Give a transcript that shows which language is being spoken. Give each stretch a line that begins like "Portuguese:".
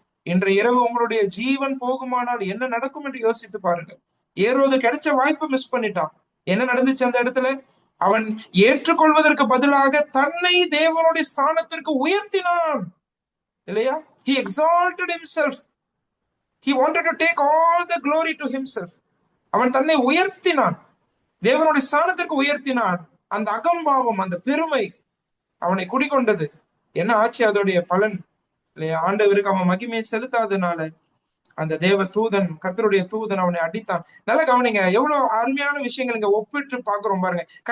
Tamil: இன்று இரவு உங்களுடைய ஜீவன் போகுமானால் என்ன நடக்கும் என்று யோசித்து பாருங்க. ஏரோது கிடைச்ச வாய்ப்பு மிஸ் பண்ணிட்டான். என்ன நடந்துச்சு அந்த இடத்துல? அவன் ஏற்றுக்கொள்வதற்கு பதிலாக தன்னை தேவனுடைய ஸ்தானத்திற்கு உயர்த்தினான், இல்லையா?
English: He exalted himself. He wanted to take all the glory to himself.
Tamil: அவன் தன்னை உயர்த்தினான், தேவனுடைய ஸ்தானத்திற்கு உயர்த்தினான். அந்த அகம்பாவம், அந்த பெருமை அவனை குடிக்கொண்டது. என்ன ஆச்சு அதோடைய பலன்? இல்லையா? ஆண்டவருக்கு அவன் மகிமையை செலுத்தாதனால அந்த தேவ தூதன், கர்த்தருடைய தூதன் அவனை அடித்தான். நல்லா கவனிங்க, எவ்வளவு அருமையான விஷயங்கள் இங்க ஒப்பிட்டு பாக்குறோம் பாருங்க.